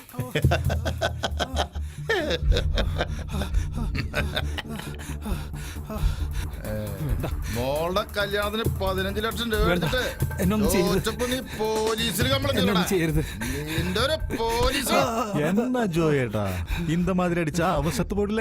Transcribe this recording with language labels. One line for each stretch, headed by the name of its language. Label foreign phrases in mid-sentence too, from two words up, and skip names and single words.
Malayalam: മോളുടെ കല്യാണത്തിന് 15 ലക്ഷം രൂപ എടുത്തിട്ട് നീ പോലീസിൽ കംപ്ലൈന്റ് ചെയ്യരുത്. നിന്റെ ഒരു പോലീസ്
Tamil: என்ன ஜோயேடா இந்த மாதிரி அடிச்சா அவன் செத்து போடல.